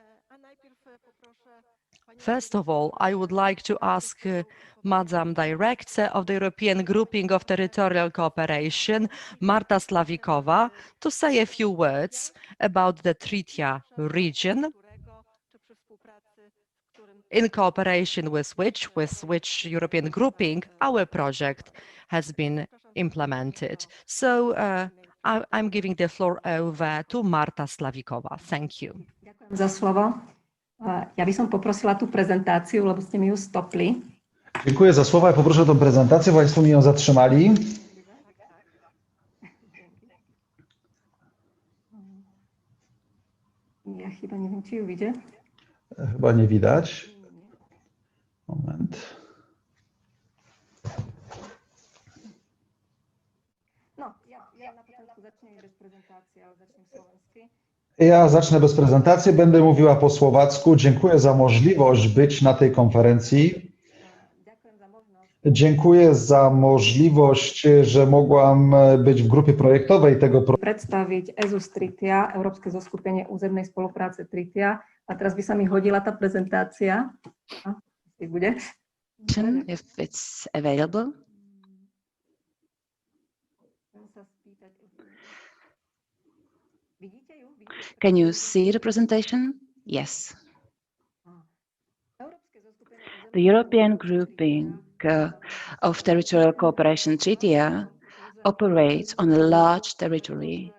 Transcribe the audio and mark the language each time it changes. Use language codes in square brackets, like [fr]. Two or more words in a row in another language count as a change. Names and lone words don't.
[en] First of all, I would like to ask Madam Director of the European Grouping of Territorial Cooperation, Marta Slavikova, to say a few words about the TRITIA region, in cooperation with which European grouping our project has been implemented. So I'm giving the floor over to Marta Slavikova. Thank you. [sk] Ďakujem za slovo. Ja by som poprosila tú prezentáciu, lebo ste mi ju stopli. [pl] Dziękuję za słowa. Ja poproszę tą prezentację, Państwo mi ją zatrzymali. [sk] Ja chyba neviem, či ju vidie. [pl] Chyba nie widać. Moment. No, ja na początku zacznę bez prezentácie, ale zacznę slovensky. Ja zacznę bez prezentacji, będę mówiła po słowacku. Dziękuję za możliwość być na tej konferencji. Dziękuję za możliwość, że mogłam być w grupie projektowej tego projektu. [sk] Predstaviť EZUS TRITIA, Európske zoskupenie územnej spolupráce TRITIA. A teraz by sa mi hodila tá prezentácia. Bude. [en] If it's available. Can you see the presentation? Yes. The European Grouping of Territorial Cooperation, TRITIA, operates on a large territory.